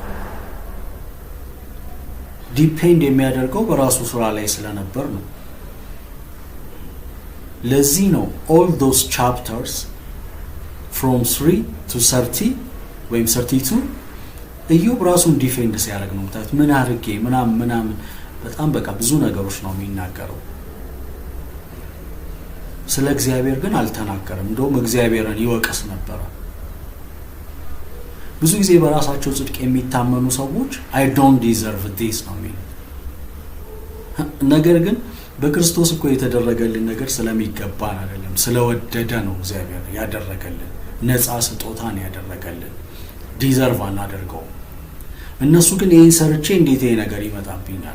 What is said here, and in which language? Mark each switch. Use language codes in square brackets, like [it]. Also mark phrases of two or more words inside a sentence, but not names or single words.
[am] ዲፔንድ የሚያደርገው በራሱ ስራ ላይ ስለነበር ነው። ለዚህ ነው [en] all those chapters from 3 to 30 [am] ወይም 32 ኢዮብ ራሱን ዲፌንድ ሲያደርግ ነው ታዲያ ምን አድርጌ ምናምን በጣም በቃ ብዙ ነገሮች ነው የሚናገረው። ስለ እግዚአብሔር ግን አልተናገረም። እንደውም እግዚአብሔርን ይወቅስ ነበር። ብዙ ጊዜ በራሳቸው ጽድቅ የሚታመኑ ሰዎች [en] I don't deserve this [am] ነው የሚሉት። ነገር ግን በክርስቶስ እኮ የተደረገልን ነገር ስለሚገባን አይደለም፣ ስለወደደ ነው እግዚአብሔር ያደረገልን። ነፃ ስጦታን ያደረገልን፣ ዲዘርቭ አናደርገው። እነሱ ግን ይሄን ሰርቼ እንዴት ይሄ ነገር ይመጣብኛል?